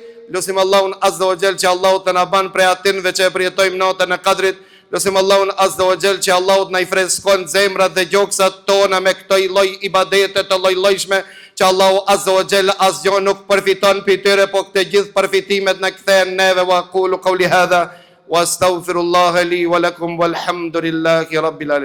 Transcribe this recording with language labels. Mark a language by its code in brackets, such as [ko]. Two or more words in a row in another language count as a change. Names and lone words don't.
[sq] Lusim Allahun [ar] عز وجل [sq] që Allahu të na ban prej atinve që e përjetojmë natën e Kadrit. Lusim Allahun [ar] عز وجل [sq] që Allahu të na i freskon zemrat dhe gjoksat tona me këto lloj ibadete të lloj-llojshme, që Allahu [ar] عز وجل [sq] asgjë nuk përfiton për tyre, po këto gjithë përfitimet na kthehen neve. [ar] وأقول قولي هذا وأستغفر الله لي ولكم والحمد لله رب العالمين.